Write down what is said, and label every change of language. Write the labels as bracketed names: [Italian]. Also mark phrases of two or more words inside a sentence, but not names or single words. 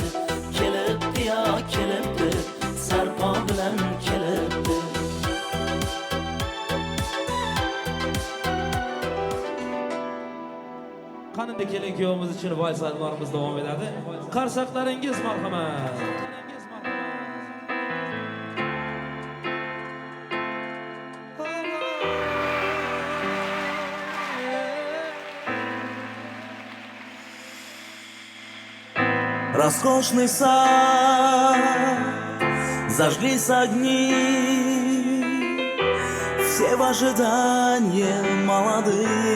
[Uzbek] Kelibdi ya kelibdi, sarpo bilan kelibdi. Qanday kelin kuyovimiz uchun vaysallarimiz davom etadi. Qarsaqlaringiz marhamat. [Russian] Роскошный сад, зажглись огни, все в ожидании молодых.